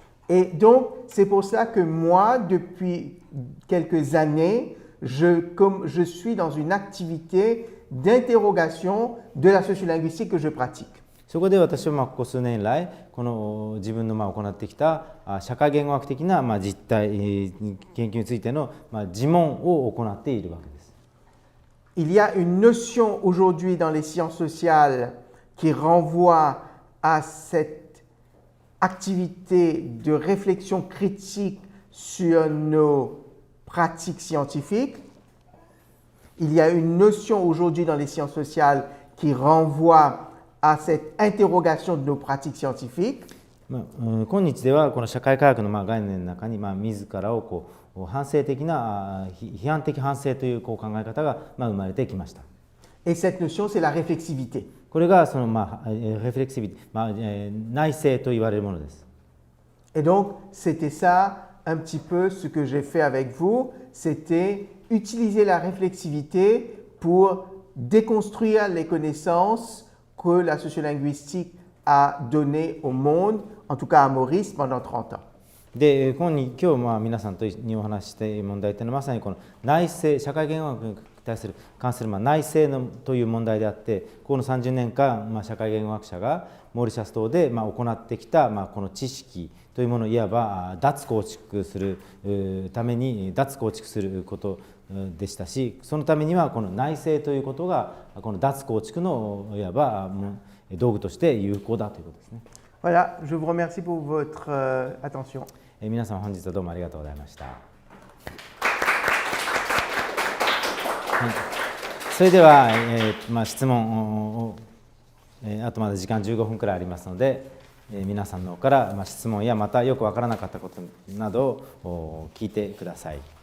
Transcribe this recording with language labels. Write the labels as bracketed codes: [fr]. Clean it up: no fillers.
[fr] Et donc c'est pour ça que moi, depuis quelques années, je suis dans une activité d'interrogation de la sociolinguistique que je pratique. [ja] そこで私はここ数年来この自分の行ってきた社会言語学的な実態研究についての自問を行っているわけです。 [fr] Il y a une notion aujourd'hui dans les sciences sociales qui renvoie à cette activité de réflexion critique sur nos pratiques scientifiques. Il y a une notion aujourd'hui dans les sciences sociales qui renvoie à cette interrogation de nos pratiques scientifiques. [ja] 今日ではこの社会科学の概念の中に自らを反省的な批判的反省という考え方が生まれてきました。 [fr] Et cette notion, c'est la réflexivité. [ja] これがそのレフレクシビティ、内省と言われるものです。 [fr] Et donc, c'était ça un petit peu ce que j'ai fait avec vous, c'était utiliser la réflexivité pour déconstruire les connaissances que la sociolinguistique a donné au monde, en tout cas à Maurice, pendant 30 ans. [ja] で今日皆さんとにお話ししたい問題というのはまさにこの内政社会言語学に関する内政のという問題であって、この30年間、社会言語学者がモーリシャス島で行ってきた、この知識というものをいわば脱構築するために脱構築することでしたし、そのためにはこの内政ということがこの脱構築のいわば道具として有効だということですね。 [fr] Voilà, je vous remercie pour votre attention. [ja] 皆さん本日はどうもありがとうございました。はい、それでは、質問を、あとまだ時間15分くらいありますので、皆さんの方から、質問やまたよくわからなかったことなどを聞いてください。